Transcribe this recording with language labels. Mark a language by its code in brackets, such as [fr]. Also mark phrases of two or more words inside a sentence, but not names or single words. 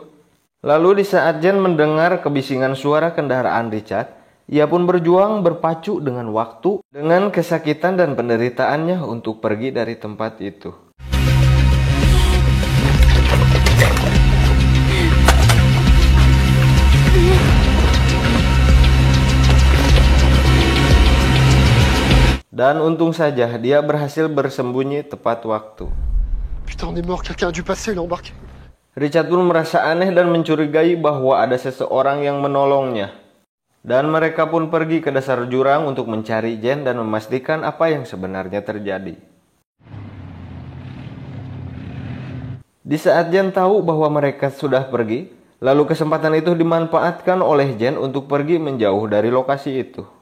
[id] Lalu di saat Jen mendengar kebisingan suara kendaraan Richard, ia pun berjuang berpacu dengan waktu, dengan kesakitan dan penderitaannya untuk pergi dari tempat itu. Dan untung saja dia berhasil bersembunyi tepat waktu. [fr] Putain, on est mort, quelqu'un a dû passer, il a embarqué. [id] Richard pun merasa aneh dan mencurigai bahwa ada seseorang yang menolongnya. Dan mereka pun pergi ke dasar jurang untuk mencari Jen dan memastikan apa yang sebenarnya terjadi. Di saat Jen tahu bahwa mereka sudah pergi, lalu kesempatan itu dimanfaatkan oleh Jen untuk pergi menjauh dari lokasi itu.